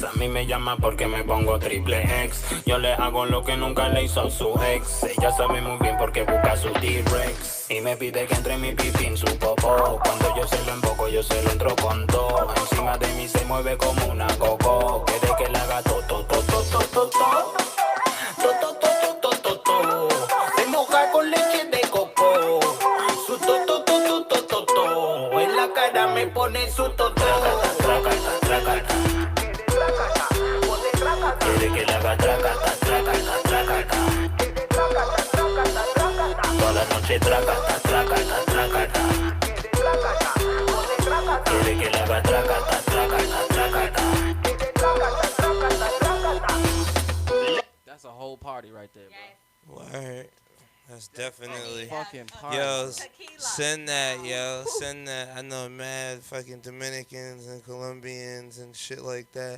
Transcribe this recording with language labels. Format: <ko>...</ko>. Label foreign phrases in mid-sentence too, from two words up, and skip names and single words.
<es>A mí me llama porque me pongo triple X. Yo le hago lo que nunca le hizo su ex. Ella sabe muy bien porque busca su T-Rex. Y me pide que entre mi pipí en su popó. Cuando yo se lo emboco, yo se lo entro con todo. Encima de mí se mueve como una coco. Quiere que le haga to, to, to, to, to, to, to. To, to, to, to, to, to, to. Se moja con leche de coco. Su to, to, to, to, to, to, to. En la cara me pone su to, to. Tracata, tracata. Quiere que le haga tracata, tracata, tracata. Toda la noche tracata, tracata, tracata. Quiere que le haga tracata, tracata, tracata.</es> <en>That's a whole party right there, bro. Word. That's definitely fucking party. Yo, send that, yo. Send that. I know mad fucking Dominicans and Colombians and shit like that.</en>